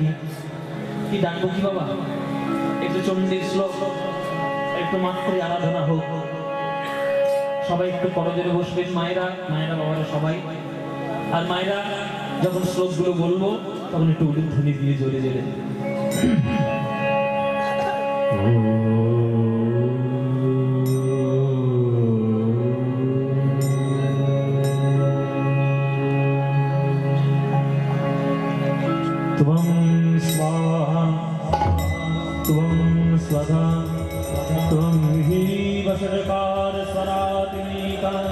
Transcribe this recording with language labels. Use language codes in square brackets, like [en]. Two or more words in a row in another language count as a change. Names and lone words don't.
[bn] কি ডাকবো কি বাবা? একটু চণ্ডীর শ্লোক, একটু মাতৃ আরাধনা হোক। সবাই একটু করজোরে বসবেন, মায়েরা, মায়েরা বাবারা সবাই। আর মায়েরা যখন শ্লোকগুলো বলবো তখন একটু উলুধ্বনি দিয়ে জোরে জোরে [sa] त्वं स्वाहा त्वं स्वधा त्वं हि वशरकार स्वरात्मिका